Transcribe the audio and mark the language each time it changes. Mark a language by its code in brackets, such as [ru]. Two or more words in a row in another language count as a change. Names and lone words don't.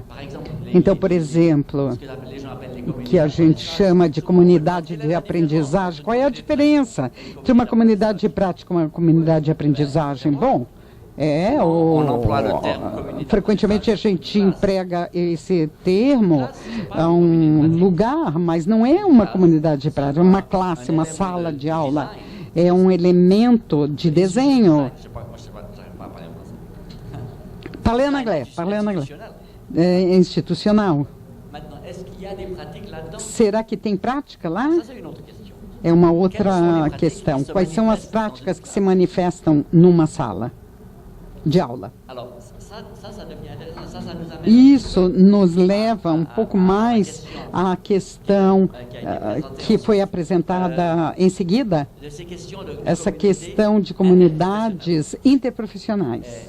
[pt] Então, por exemplo, o que a gente chama de comunidade de aprendizagem, qual é a diferença entre uma comunidade de prática e uma comunidade de aprendizagem? Bom, frequentemente a gente emprega esse termo a um lugar, mas não é uma comunidade de prática, é uma classe, uma sala de aula, é um elemento de desenho. [fr] Parlez en anglais. [pt] É institucional. Será que tem prática lá? É uma outra questão. Quais são as práticas que se manifestam numa sala de aula? Isso nos leva um pouco mais à questão que foi apresentada em seguida, essa questão de comunidades interprofissionais.